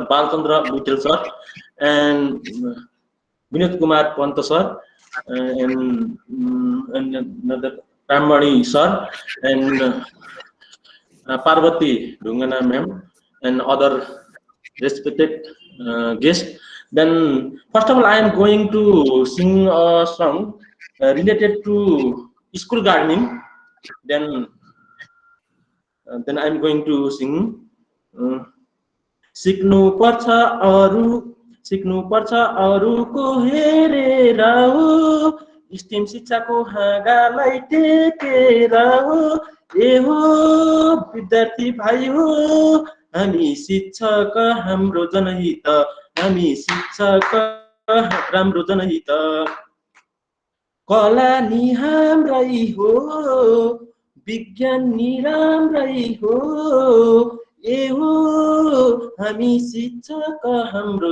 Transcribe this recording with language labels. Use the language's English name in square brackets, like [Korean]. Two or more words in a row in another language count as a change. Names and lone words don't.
[English] Balchandra Luitel sir and Manoj Kumar Pant sir and another Ramani sir and Parvati Dungana ma'am and other respected guests. Then, first of all, I am going to sing a song related to school gardening. Then I am going to sing. [Nepali] सिक्नु पर्छ अरूको हेरेर हो, STEAM शिक्षाको हाँगालाई टेकेर हो, ए हो विद्यार्थी भाइ हो, हामी शिक्षक हाम्रो जनहित, हामी शिक्षक राम्रो जनहित, कला नि हाम्रै हो, विज्ञान नि राम्रै हो, ए हो हामी शिक्षक हाम्रो